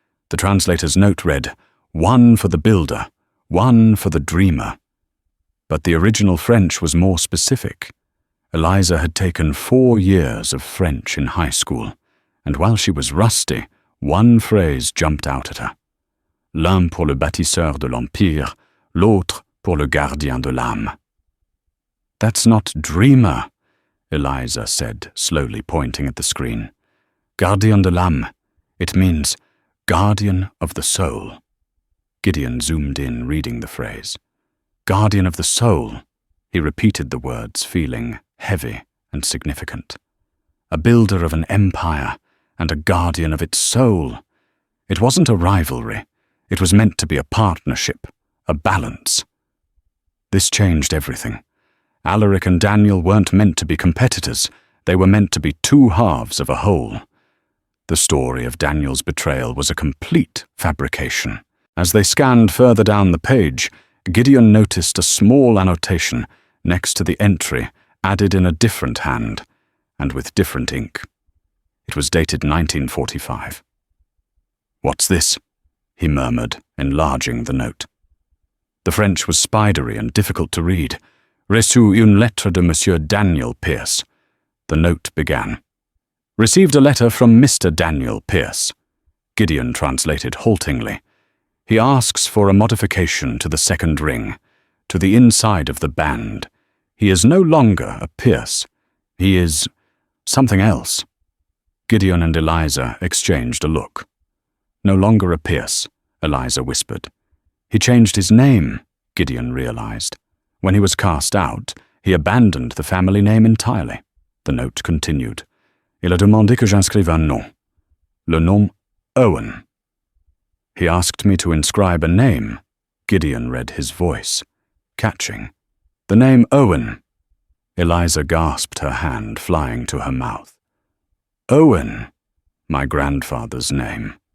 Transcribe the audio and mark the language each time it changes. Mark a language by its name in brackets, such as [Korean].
[English] The translator's note read, 1 for the builder, 1 for the dreamer. But the original French was more specific. Eliza had taken 4 years of French in high school, and while she was rusty, one phrase jumped out at her. [French] L'un pour le bâtisseur de l'Empire, l'autre pour le gardien de l'âme. [English] That's not dreamer, Eliza said, slowly pointing at the screen. [French] Gardien de l'âme. [English] It means guardian of the soul. Gideon zoomed in, reading the phrase. Guardian of the soul. He repeated the words, feeling heavy and significant. A builder of an empire and a guardian of its soul. It wasn't a rivalry. It was meant to be a partnership, a balance. This changed everything. Alaric and Daniel weren't meant to be competitors. They were meant to be 2 halves of a whole. The story of Daniel's betrayal was a complete fabrication. As they scanned further down the page, Gideon noticed a small annotation next to the entry, added in a different hand, and with different ink. It was dated 1945. "What's this?" he murmured, enlarging the note. The French was spidery and difficult to read. [French] Reçu une lettre de Monsieur Daniel Pierce. [English] The note began. Received a letter from Mr. Daniel Pierce. Gideon translated haltingly. He asks for a modification to the second ring, to the inside of the band. He is no longer a Pierce. He is something else. Gideon and Eliza exchanged a look. No longer a Pierce, Eliza whispered. He changed his name, Gideon realized. When he was cast out, he abandoned the family name entirely. The note continued. [French] Il a demandé que j'inscrive un nom. Le nom Owen. [English] He asked me to inscribe a name. Gideon read his voice, catching. The name Owen. Eliza gasped, her hand flying to her mouth. Owen, my grandfather's name.